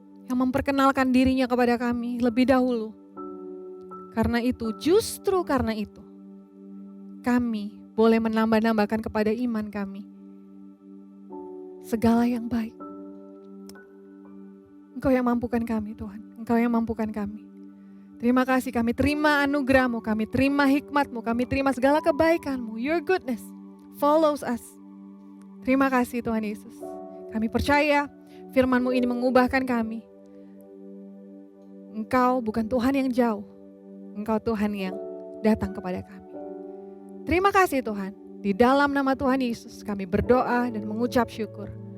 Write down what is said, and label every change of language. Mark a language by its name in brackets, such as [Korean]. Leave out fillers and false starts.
[Indonesian] Yang memperkenalkan dirinya kepada kami lebih dahulu. Karena itu, justru karena itu, kami boleh menambah-nambahkan kepada iman kami segala yang baik. Engkau yang mampukan kami Tuhan, Engkau yang mampukan kami. Terima kasih, kami terima anugerah-Mu, kami terima hikmat-Mu, kami terima segala kebaikan-Mu. [English] Your goodness follows us. [Indonesian] Terima kasih Tuhan Yesus. Kami percaya firman-Mu ini mengubahkan kami. Engkau bukan Tuhan yang jauh, Engkau Tuhan yang datang kepada kami. Terima kasih Tuhan. Di dalam nama Tuhan Yesus kami berdoa dan mengucap syukur.